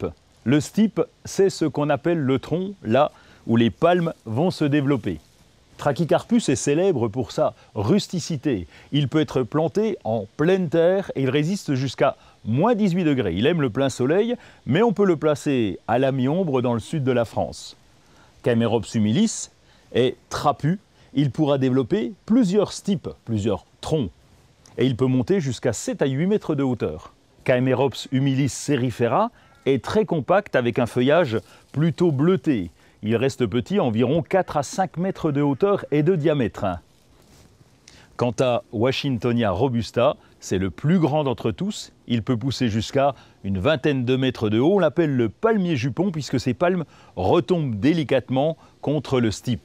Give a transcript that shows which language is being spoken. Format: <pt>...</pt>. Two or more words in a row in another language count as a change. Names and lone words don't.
<fr>Le stipe, c'est ce qu'on appelle le tronc, là où les palmes vont se développer. Trachycarpus est célèbre pour sa rusticité. Il peut être planté en pleine terre et il résiste jusqu'à moins 18 degrés. Il aime le plein soleil, mais on peut le placer à la mi-ombre dans le sud de la France. Caemerops humilis est trapu. Il pourra développer plusieurs stipes, plusieurs troncs. Et il peut monter jusqu'à 7 à 8 mètres de hauteur. Caemerops humilis cerifera est très compact avec un feuillage plutôt bleuté. Il reste petit, environ 4 à 5 mètres de hauteur et de diamètre. Quant à Washingtonia robusta, c'est le plus grand d'entre tous. Il peut pousser jusqu'à une vingtaine de mètres de haut. On l'appelle le palmier jupon puisque ses palmes retombent délicatement contre le stipe.</fr>